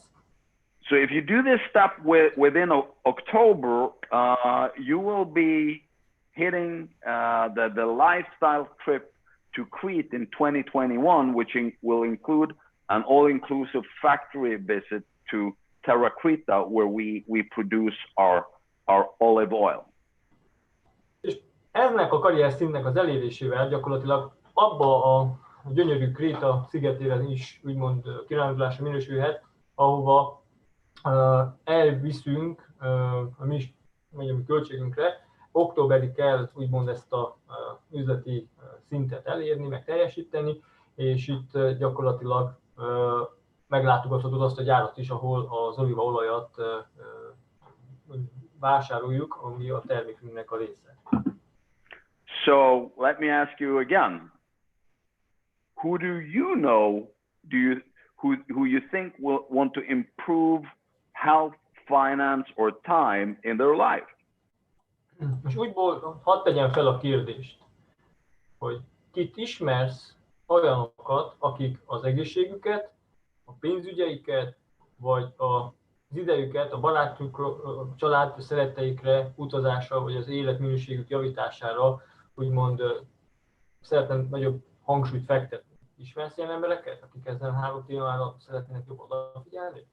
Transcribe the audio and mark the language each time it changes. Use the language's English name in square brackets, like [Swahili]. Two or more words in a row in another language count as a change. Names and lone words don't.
[English] So if you do this step within October, you will be hitting the lifestyle trip to Crete in 2021, which will include an all-inclusive factory visit to Terra Creta, where we produce our olive oil. [Hungarian] És ennek a karrier szintnek az elérésével gyakorlatilag abba a gyönyörű Kréta szigetére is úgymond kirándulásra minősülhet, ahova elviszünk a mi költségünkre. Októberig kell úgymond ezt a üzleti szintet elérni, meg teljesíteni, és itt gyakorlatilag meglátogathatod azt a gyárat is, ahol az olívaolajat vásároljuk, ami a termékünknek a része. [English] So let me ask you again. Who do you know? Who you think will want to improve health, finance, or time in their life? [Hungarian] És úgyból hadd tegyem fel a kérdést, hogy kit ismersz olyanokat, akik az egészségüket, a pénzügyeiket, vagy az idejüket a barátukra, a család szeretteikre, utazásra, vagy az életminőségük javítására úgymond szeretnének nagyobb hangsúlyt fektetni. Ismersz ilyen embereket, akik ezen 3 témára szeretnének jobban odafigyelni?